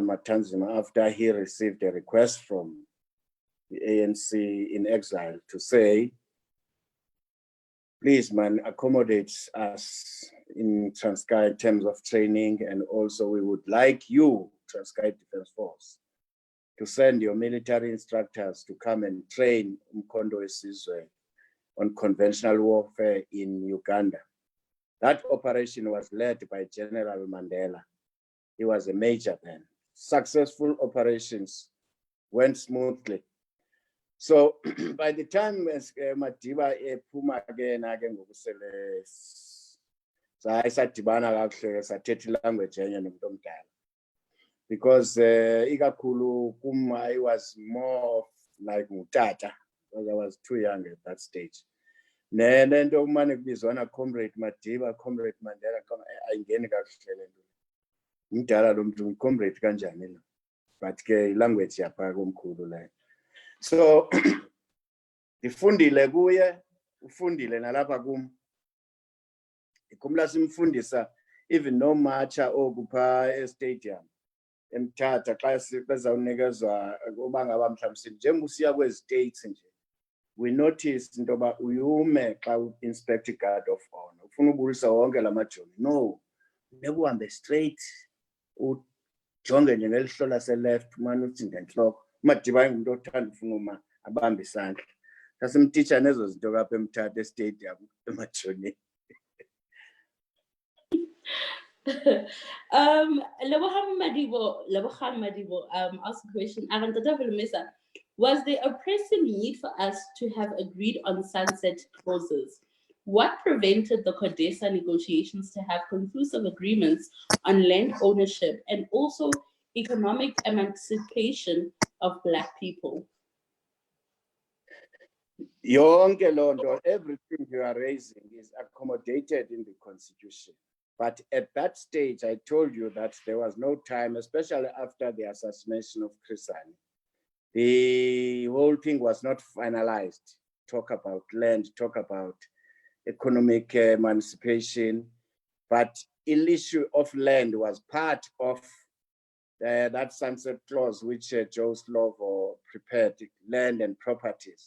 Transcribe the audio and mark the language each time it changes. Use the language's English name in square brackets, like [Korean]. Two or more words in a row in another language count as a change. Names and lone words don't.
[English] Matanzima, after he received a request from the ANC in exile to say, please, man, accommodate us in Transkei in terms of training, and also we would like you, Transkei Defense Force, to send your military instructors to come and train Umkhonto weSizwe on conventional warfare in Uganda. That operation was led by General Mandela. He was a major then. Successful operations went smoothly. So by the time Madiba [Xhosa] ephuma ke na ke ngokusele sayisadibana kakuhle sathetha [English] language [Xhosa] enye nomuntu omdala, [English] because ikakhulu I was more like ngutata because I was too young at that stage. [Xhosa] Nento kumane kubizwana comrade Madiba, comrade Mandela, ayingeni kakuhle lento. Ngidala lo muntu comrade kanjani lo, but ke language yapha komkhulu la. So ifundile kuye, ufundile nalapha kum. Ikhumla simfundisa even no matcha okupha e-stadium eMthatha xa bezawunikezwa kuba ngaba mhlawumbe njengoba usiya kwezi-states nje, [English] we noticed [Xhosa] into yoba uyume xa u-inspect [English] guard of honor [Xhosa] ufuna ubulisa wonke la majoni. No, nekuhambe straight ujonge nje ngelihlo lase-left umane uthi ngentloko. uMadiba ayingumuntu othanda ufuna uma abambe isandla. Sasimtitsha nezo zinto kapha eMthatha e-stadium emajonini. [English] Lebogang Madibo, ask a question. Dr. Holomisa, was there a pressing need for us to have agreed on sunset clauses? What prevented the CODESA negotiations to have conclusive agreements on land ownership and also economic emancipation of Black people? [Xhosa] Yonke loo nto, [English] everything you are raising is accommodated in the Constitution. But at that stage, I told you that there was no time, especially after the assassination of Crisani. The whole thing was not finalized. Talk about land, talk about economic emancipation, but the issue of land was part of that sunset clause which Joe Slovo prepared, land and properties.